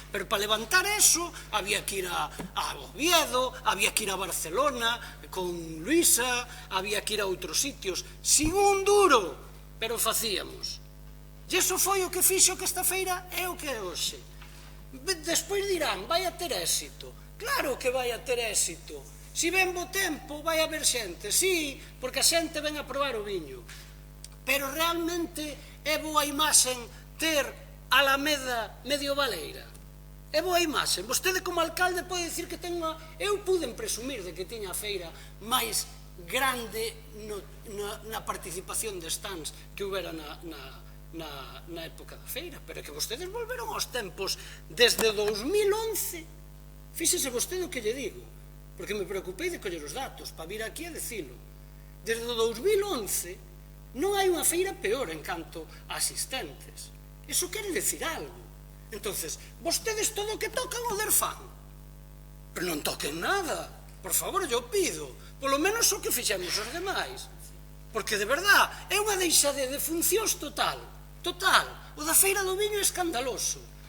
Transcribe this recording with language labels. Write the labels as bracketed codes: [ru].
[es] Pero para levantar eso, había que ir a Oviedo, había que ir a Barcelona con Luisa, había que ir a outros sitios, sin un duro, pero [gl] facíamos. E iso foi o que fixo que esta feira é o que é hoxe. Despois dirán, vai a ter éxito. Claro que vai a ter éxito. Si ven bo tempo, vai haber xente. Sí, porque a xente ven a probar o viño. Pero realmente é boa imaxen ter Alameda medievaleira. É boa imaxen. Vostede como alcalde pode dicir que ten unha... Eu puden presumir de que tiña a feira máis grande na participación de stands que houbera na época da feira, pero que vostedes volveron aos tempos desde 2011. Fíxese vostede o que lle digo, porque me preocupei de coller os datos para vir aquí a dicilo. Desde 2011 non hai unha feira peor en canto a asistentes. Iso quere decir algo. Entonces, vostedes todo o que tocan o fan, pero non toquen nada. Por favor, eu pido, polo menos o que fixemos os demais, porque de verdad é unha deixade de funcións total. Total, o da Feira do Viño é escandaloso.